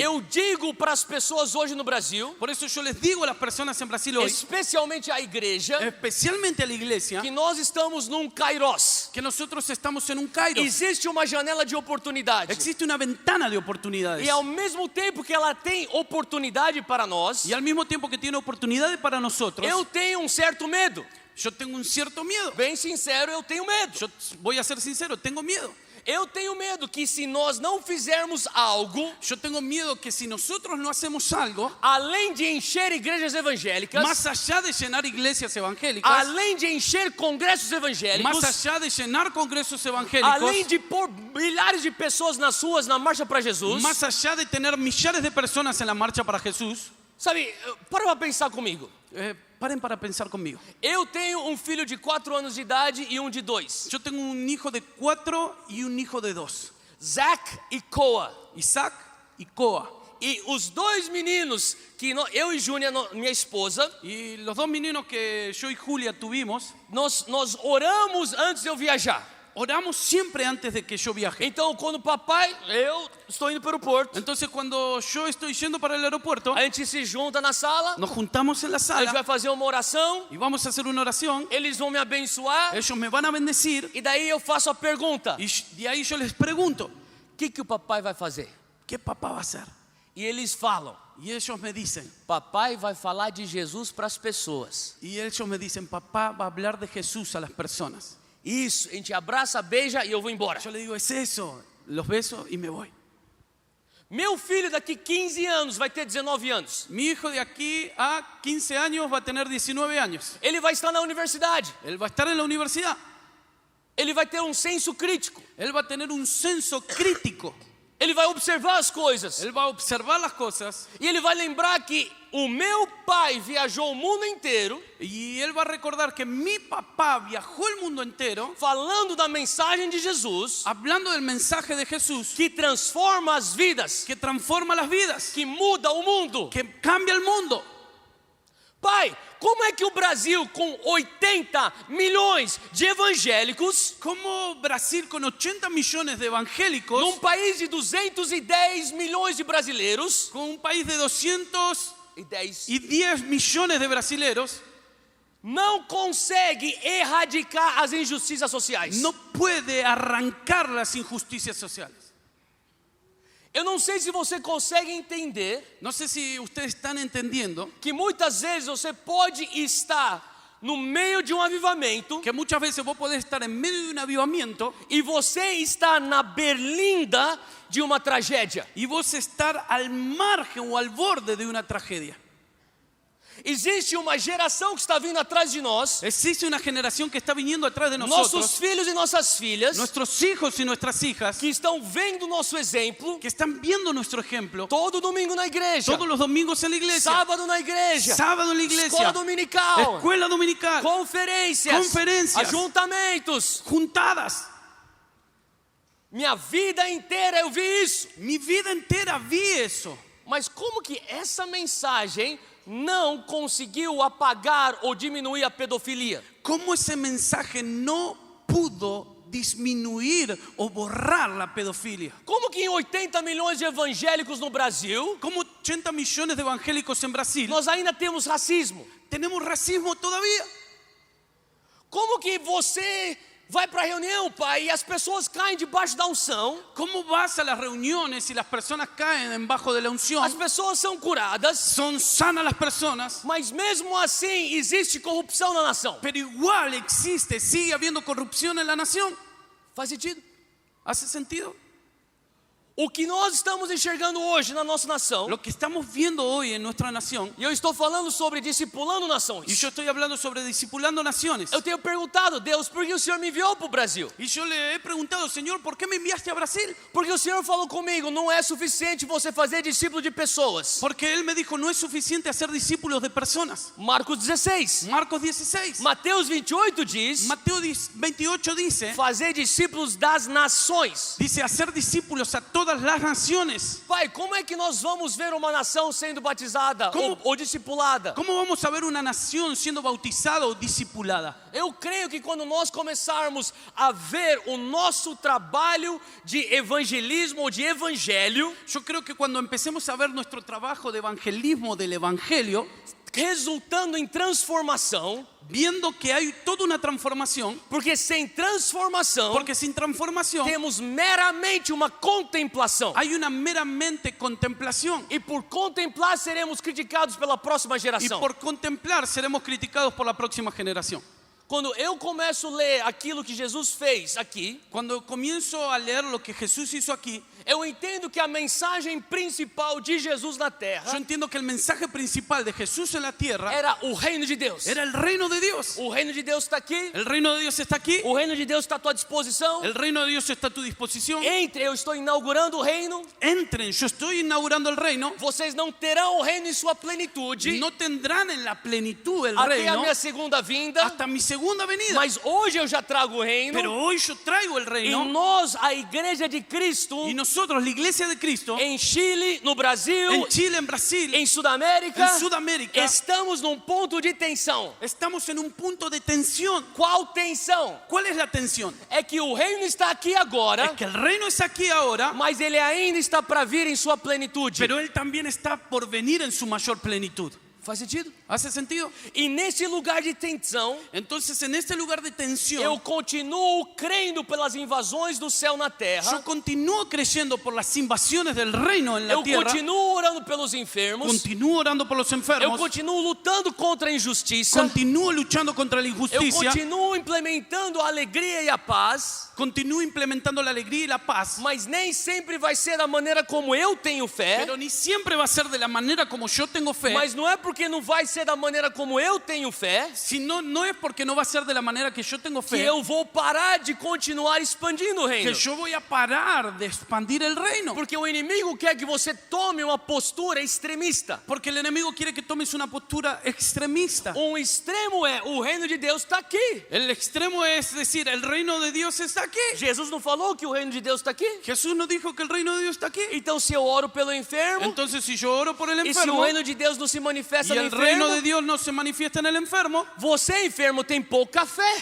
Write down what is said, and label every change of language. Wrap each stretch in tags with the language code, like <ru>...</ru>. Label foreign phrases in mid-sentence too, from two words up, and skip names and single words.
<pt>Eu digo para as pessoas hoje no Brasil,</pt> <es>Por eso yo les digo a las personas en Brasil hoy,</es> <pt>especialmente à igreja,</pt> <es>especialmente a la iglesia,</es> <pt>que nós estamos num kairos.</pt> <es>que nosotros estamos en un Kairos.</es> <pt>Existe uma janela de oportunidade.</pt> <es>Existe una ventana de oportunidades.</es> <pt>E ao mesmo tempo que ela tem oportunidade para nós,</pt> <es>Y al mismo tiempo que tiene oportunidades para nosotros,</es> <pt>eu tenho um certo medo.</pt> <es>yo tengo un cierto miedo.</es> <pt>Bem sincero, eu tenho medo.</pt> <es>Yo voy a ser sincero, tengo miedo.</es> <pt>Eu tenho medo que se nós não fizermos algo,</pt> <es>Yo tengo miedo que si nosotros no hacemos algo,</es> <pt>além de encher igrejas evangélicas,</pt> <es>más allá de llenar iglesias evangélicas,</es> <pt>além de encher congressos</pt> <es>más</es> <pt>evangélicos,</pt> <es>allá de llenar congresos evangélicos,</es> <pt>além de pôr milhares de pessoas nas ruas na marcha para Jesus,</pt> <es>más allá de tener millares de personas en la marcha para Jesús,</es> <pt>sabe, para pensar comigo.</pt> <es>paren para pensar conmigo.</es> <pt>Eu tenho um filho de 4 anos de idade e um de 2,</pt> <es>Yo tengo un hijo de 4 y un hijo de 2,</es> <pt>Zach e Coa.</pt> <es>Isaac y Coa.</es> <pt>E os 2 meninos que eu e Júnia, minha esposa,</pt> <es>Y los 2 meninos que yo y Julia tuvimos,</es> <pt>nós oramos antes de eu viajar.</pt> <es>oramos siempre antes de que yo viaje.</es> <pt>Então, quando papai, eu estou indo para o porto,</pt> <es>Entonces cuando yo estoy yendo para el aeropuerto,</es> <pt>a gente se junta na sala,</pt> <es>nos juntamos en la</es> <pt>a gente vai</pt> <es>sala</es> <pt>fazer uma oração,</pt> <es>y vamos a hacer una oración.</es> <pt>eles vão me abençoar,</pt> <es>Ellos me van a bendecir</es> <pt>e daí eu faço a pergunta:</pt> <es>y de ahí yo les pregunto,</es> <pt>o que o papai vai fazer?</pt> <es>¿qué papá va a hacer?</es> <pt>E eles falam:</pt> <es>Y ellos me dicen,</es> <pt>papai vai falar de Jesus para as pessoas.</pt> <es>papá va a hablar de Jesús a las personas.</es> <pt>Isso, a gente abraça, beija e eu vou embora.</pt> <es>Yo le digo, es eso, los beso y me voy.</es> <pt>Meu filho daqui 15 anos vai ter 19 anos.</pt> <es>Mi hijo de aquí a 15 años va a tener 19 años.</es> <pt>Ele vai estar na universidade.</pt> <es>Él va a estar en la universidad.</es> <pt>Ele vai ter um senso crítico.</pt> <es>Él va a tener un senso crítico.</es> <pt>Ele vai observar as coisas.</pt> <es>Él va a observar las cosas</es> <pt>E ele vai lembrar que o meu pai viajou o mundo inteiro</pt> <es>y él va a recordar que mi papá viajó el mundo entero</es> <pt>falando da mensagem de Jesus</pt> <es>hablando del mensaje de Jesús</es> <pt>que transforma as vidas,</pt> <es>que transforma las vidas,</es> <pt>que muda o mundo.</pt> <es>que cambia el mundo.</es> <pt>Pai, como é que o Brasil, com 80 milhões de evangélicos,</pt> <es>¿Cómo Brasil con 80 millones de evangélicos,</es> <pt>num país de 210 milhões de brasileiros,</pt> <es>con un país de 210 10, millones de brasileros,</es> <pt>não consegue erradicar as injustiças sociais?</pt> <es>no puede arrancar las injusticias sociales?</es> <pt>Eu não sei se você consegue entender</pt> <es>No sé si ustedes están entendiendo</es> <pt>que muitas vezes você pode estar no meio de um avivamento</pt> <es>que muchas veces vos podés estar en medio de un avivamiento</es> <pt>e você está na berlinda de uma tragédia.</pt> <es>y vos estar al margen o al borde de una tragedia.</es> <pt>Existe uma geração que está vindo atrás de nós,</pt> <es>Existe una generación que está viniendo atrás de nosotros,</es> <pt>nossos filhos e nossas filhas,</pt> <es>nuestros hijos y nuestras hijas,</es> <pt>que estão vendo nosso exemplo</pt> <es>que están viendo nuestro ejemplo</es> <pt>todo domingo na igreja,</pt> <es>todos los domingos en la iglesia,</es> <pt>sábado na igreja,</pt> <es>sábado en la iglesia,</es> <pt>escola dominical,</pt> <es>escuela dominical,</es> <pt>conferências, ajuntamentos.</pt> <es>juntadas.</es> <pt>Minha vida inteira eu vi isso.</pt> <es>Mi vida entera vi eso.</es> <pt>Mas como que essa mensagem não conseguiu apagar ou diminuir a pedofilia?</pt> <es>¿Cómo ese mensaje no pudo disminuir o borrar la pedofilia?</es> <pt>Como que em 80 milhões de evangélicos no Brasil,</pt> <es>¿Cómo 80 millones de evangélicos en Brasil</es> <pt>nós ainda temos racismo?</pt> <es>tenemos racismo todavía?</es> <pt>Como que você vai para a reunião, pai, e as pessoas caem debaixo da unção,</pt> <es>¿Cómo vas a las reuniones y las personas caen debajo de la unción?</es> <pt>as pessoas são curadas,</pt> <es>Son sanas las personas,</es> <pt>mas mesmo assim existe corrupção na nação?</pt> <es>pero igual existe, sigue habiendo corrupción en la nación.</es> <pt>Faz sentido?</pt> <es>¿Hace sentido?</es> <pt>O que nós estamos enxergando hoje na nossa nação,</pt> <es>Lo que estamos viendo hoy en nuestra nación,</es> <pt>e eu estou falando sobre discipulando</pt> <es>y</es> <pt>nações.</pt> <es>yo estoy hablando sobre discipulando naciones,</es> <pt>Eu tenho perguntado, Deus, por que o Senhor me enviou para o Brasil?</pt> <es>y yo le he preguntado, Señor, ¿por qué me enviaste a Brasil?</es> <pt>Porque o Senhor falou comigo, não é suficiente você fazer discípulo de pessoas.</pt> <es>Porque Él me dijo, no es suficiente hacer discípulos de personas.</es> <pt>Marcos 16.</pt> <es>Marcos 16.</es> <pt>Mateus 28 diz,</pt> <es>Mateo 28 dice,</es> <pt>fazer discípulos das nações.</pt> <es>dice hacer discípulos a todas las naciones.</es> <pt>Pai, como é que nós vamos ver uma nação sendo batizada</pt> <es>Como-</es> <pt>ou discipulada?</pt> <es>¿Cómo vamos a ver una nación siendo bautizada o discipulada?</es> <pt>Eu creio que quando nós começarmos a ver o nosso trabalho de evangelismo ou de evangelho</pt> <es>Yo creo que cuando empecemos a ver nuestro trabajo de evangelismo del evangelio,</es> <pt>resultando em transformação,</pt> <es>viendo que hay toda una transformación,</es> <pt>porque sem transformação</pt> <es>porque sin transformación</es> <pt>temos meramente uma contemplação.</pt> <es>hay una meramente contemplación.</es> <pt>E por contemplar seremos criticados pela próxima</pt> <es>Y</es> <pt>geração.</pt> <es>por contemplar seremos criticados por la próxima generación.</es> <pt>Quando eu começo a ler aquilo que Jesus fez aqui,</pt> <es>Cuando comienzo a leer lo que Jesús hizo aquí,</es> <pt>eu entendo que a mensagem principal de Jesus na</pt> <es>yo</es> <pt>terra</pt> <es>entiendo que el mensaje principal de Jesús en la tierra</es> <pt>era o reino de Deus.</pt> <es>era el reino de Dios.</es> <pt>O reino de Deus está aqui,</pt> <es>El reino de Dios está aquí,</es> <pt>o reino de Deus está à tua disposição.</pt> <es>el reino de Dios está a tu disposición.</es> <pt>Entre, eu estou inaugurando o reino,</pt> <es>Entren, yo estoy inaugurando el reino.</es> <pt>vocês não terão o reino em sua plenitude</pt> <es>No tendrán en la plenitud el</es> <pt>até a</pt> <es>reino</es> <pt>minha segunda vinda,</pt> <es>hasta mi segunda venida.</es> <pt>mas hoje eu já trago o reino.</pt> <es>Pero hoy yo traigo el</es> <pt>E</pt> <es>reino</es> <pt>nós, a igreja de Cristo,</pt> <es>y nosotros, la iglesia de Cristo,</es> <pt>em Chile, no Brasil,</pt> <es>en Chile, en Brasil,</es> <pt>em Sudamérica,</pt> <es>en Sudamérica,</es> <pt>estamos num ponto de tensão.</pt> <es>estamos en un punto de tensión.</es> <pt>Qual tensão?</pt> <es>¿Cuál es la tensión?</es> <pt>É que o reino está aqui agora,</pt> <es>Es que el reino es aquí ahora,</es> <pt>mas ele ainda está para vir em sua plenitude.</pt> <es>pero él también está por venir en su mayor plenitud.</es> <pt>Faz sentido?</pt> <es>¿Hace sentido?</es> <pt>E nesse lugar de tensão,</pt> <es>Entonces, en este lugar de</es> <pt>eu</pt> <es>tensión,</es> <pt>continuo crendo pelas invasões do céu na</pt> <es>yo</es> <pt>terra.</pt> <es>continúo creyendo por las invasiones del reino en la</es> <pt>Eu</pt> <es>tierra,</es> <pt>continuo orando pelos enfermos.</pt> <es>continúo orando por los</es> <pt>Eu</pt> <es>enfermos,</es> <pt>continuo lutando contra a injustiça.</pt> <es>continúo luchando contra la</es> <pt>Eu</pt> <es>injusticia,</es> <pt>continuo implementando a alegria e a paz.</pt> <es>continúo implementando la alegría y la paz,</es> <pt>Mas nem sempre vai ser da maneira como eu tenho fé.</pt> <es>pero ni siempre va a ser de la manera como yo tengo fe,</es> <pt>Mas não é porque não vai ser da maneira como eu tenho fé</pt> <es>sino no es porque no va a ser de la manera que yo tengo</es> <pt>que</pt> <es>fe,</es> <pt>eu vou parar de continuar expandindo o reino.</pt> <es>que yo voy a parar de expandir el reino.</es> <pt>Porque o inimigo quer que você tome uma postura extremista.</pt> <es>Porque el enemigo quiere que tomes una postura extremista.</es> <pt>Extremo é o reino de Deus está aqui.</pt> <es>El extremo es decir, el reino de Dios está aquí.</es> <pt>Jesus não falou que o reino de Deus está aqui?</pt> <es>Jesús nos dijo que el reino de Dios está aquí.</es> <pt>Então se eu oro pelo enfermo,</pt> <es>Entonces, si yo oro por el</es> <pt>e se o</pt> <es>enfermo</es> <pt>reino de Deus não se manifesta</pt> <es>y</es> <pt>no</pt> <es>el reino</es> <pt>enfermo,</pt> <es>de Dios no se manifiesta en el enfermo,</es> <pt>você enfermo tem pouca fé.</pt>